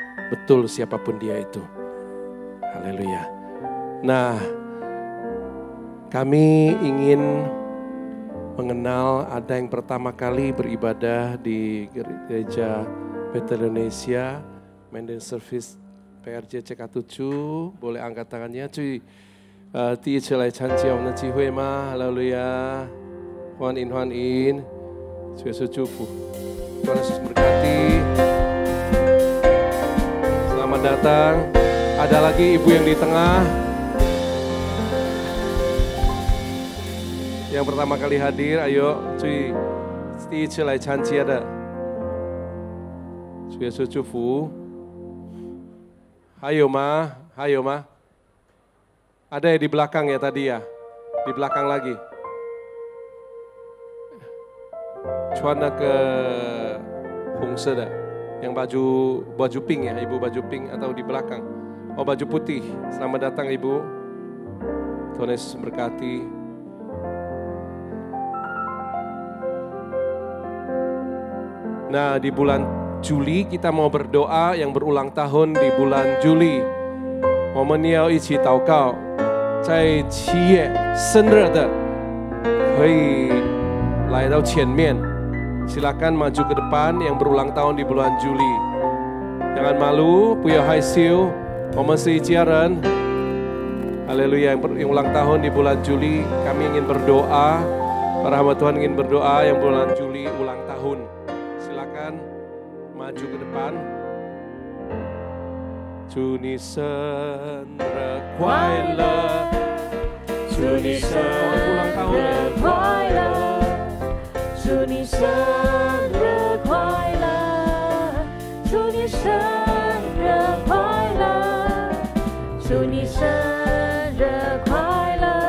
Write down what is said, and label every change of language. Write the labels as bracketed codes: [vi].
[id] Betul siapapun dia itu. Haleluya. Nah, kami ingin mengenal ada yang pertama kali beribadah di gereja Bethel Indonesia, Menden Service PRJ CK7, boleh angkat tangannya, [zh] 第一次来参加我们的聚会吗？ [id] Haleluya. [zh] 欢迎欢迎，主耶稣祝福， [id] Tuhan Yesus berkati. Selamat datang. Ada lagi ibu yang di tengah, yang pertama kali hadir, ayo, [zh] 第一次来参加的，主耶稣祝福。还有吗？还有吗？ [id] Ada ya di belakang ya tadi ya? Di belakang lagi. Cuana ke 红色的, yang baju pink ya, ibu baju pink atau di belakang? Oh baju putih. Selamat datang ibu. Tuhan Yesus berkati. Nah di bulan Juli kita mau berdoa yang berulang tahun di bulan Juli. [zh] 我们要一起祷告。在7月生日的可以来到前面， [id] silakan maju ke depan yang berulang tahun di bulan Juli. Jangan malu, [zh] 不要害羞， 我们是一家人。 [id] Haleluya, yang ulang tahun di bulan Juli, kami ingin berdoa, para hamba Tuhan ingin berdoa yang bulan Juli ulang tahun. Silakan maju ke depan. [zh] 祝你生日快乐，祝你生日快乐，祝你生日快乐，祝你生日快乐，祝你生日快乐。